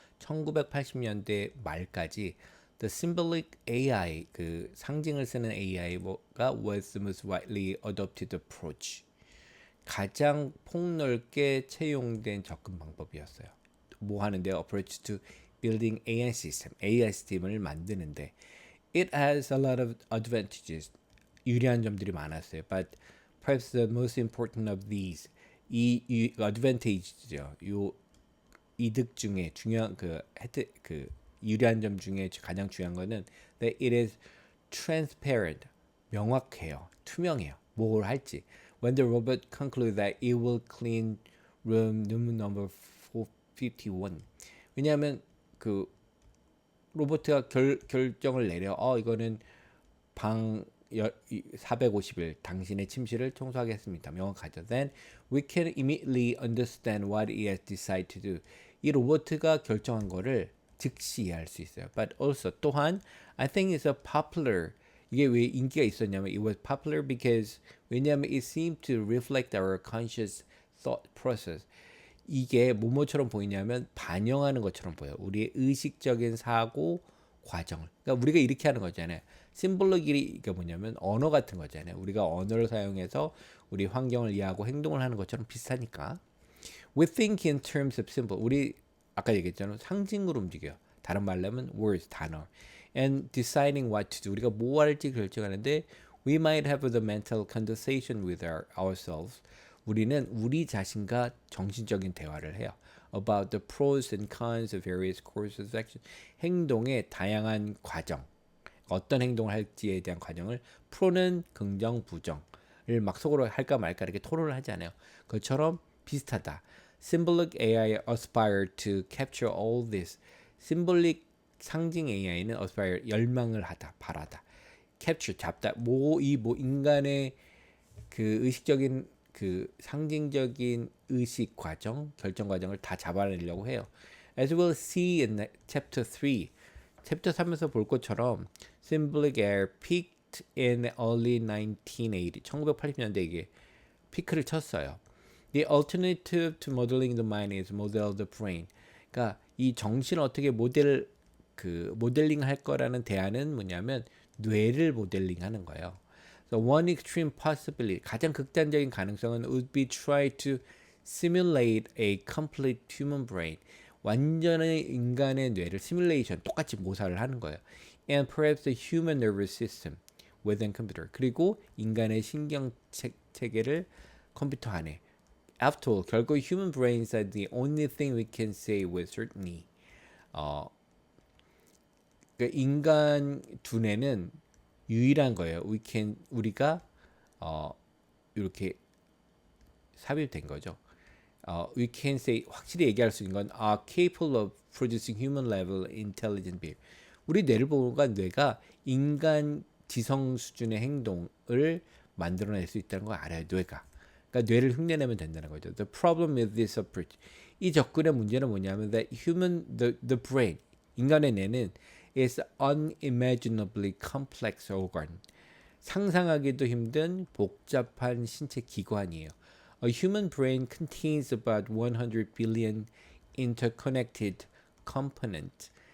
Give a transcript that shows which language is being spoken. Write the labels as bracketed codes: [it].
[ko] 1980년대 말까지 [en] the symbolic AI [ko] 그 상징을 쓰는 AI가 [en] was the most widely adopted approach. [ko] 가장 폭넓게 채용된 접근 방법이었어요. 뭐 하는데요? [en] Approach to building AI system. [ko] AI 시스템을 만드는데 [en] it has a lot of advantages. [ko] 유리한 점들이 많았어요. [en] But perhaps the most important of these [ko] 이 advantage죠. 요 이득 중에 중요한 그 유리한 점 중에 가장 중요한 거는 [en] that it is transparent. [ko] 명확해요. 투명해요. 뭘 할지. [en] When the robot concludes that it will clean room number 451. [ko] 왜냐하면 그 로봇가 결정을 내려. 이거는 방 450일 당신의 침실을 청소하겠습니다. 명확하죠. [en] Then we can immediately understand what it has decided to do. [ko] 이 로봇가 결정한 거를 즉시 이해할 수 있어요. [en] But also [ko] 또한 [en] I think it's a popular [ko] 이게 왜 인기가 있었냐면 [en] it was popular because [ko] 왜냐하면 [en] it seemed to reflect our conscious thought process. [ko] 이게 뭐뭐처럼 보이냐면 반영하는 것처럼 보여요. 우리의 의식적인 사고 과정을. 그러니까 우리가 이렇게 하는 거잖아요. 심볼로기가 뭐냐면 언어 같은 거잖아요. 우리가 언어를 사용해서 우리 환경을 이해하고 행동을 하는 것처럼 비슷하니까. [en] We think in terms of symbol. [ko] 우리 아까 얘기했잖아요. 상징으로 움직여요. 다른 말로 하면 words, 단어. [en] And deciding what to do. [ko] 우리가 뭐 할지 결정하는데 [en] we might have the mental conversation with ourselves. [ko] 우리는 우리 자신과 정신적인 대화를 해요. [en] About the pros and cons of various courses of action. [ko] 행동의 다양한 과정. 어떤 행동을 할지에 대한 과정을 프로는 긍정, 부정을 막 속으로 할까 말까 이렇게 토론을 하지 않아요. 그것처럼 비슷하다. [en] Symbolic AI aspire to capture all this. [ko] Symbolic 상징 AI는 aspire 열망을 하다, 바라다. capture 잡다. 인간의 그 의식적인 그 상징적인 의식 과정, 결정 과정을 다 잡아내려고 해요. [en] As we'll see in chapter 3. [ko] 챕터 3에서 볼 것처럼 [en] symbolic AI peaked in early 1980. [ko] 1980년대 이게 피크를 쳤어요. [en] The alternative to modeling the mind is model the brain. [ko] 그러니까 이 정신을 어떻게 모델링 할 거라는 대안은 뭐냐면 뇌를 모델링하는 거예요. [en] So one extreme possibility, [ko] 가장 극단적인 가능성은 [en] would be try to simulate a complete human brain. [ko] 완전히 인간의 뇌를 시뮬레이션 똑같이 모사를 하는 거예요. [en] And perhaps the human nervous system within computer. [ko] 그리고 인간의 신경 체계를 컴퓨터 안에. [en] After all, [ko] 결국 [en] human brains are the only thing we can say with certainty. [ko] 그러니까 인간 두뇌는 유일한 거예요. 우리가 이렇게 삽입된 거죠. [en] We can say [ko] 확실히 얘기할 수 있는 건 [en] are capable of producing human level intelligent behavior. [ko] 우리 뇌를 보면 뇌가 인간 지성 수준의 행동을 만들어낼 수 있다는 걸 알아요. 뇌가. 그러니까 뇌를 흉내내면 된다는 거죠. [en] The problem with this approach. [ko] 이 접근의 문제는 뭐냐면 [en] the brain, [ko] 인간의 뇌는 [en] is unimaginably complex organ. [ko] 상상하기도 힘든 복잡한 신체 기관이에요. [en] A human brain contains about 100 billion interconnected components.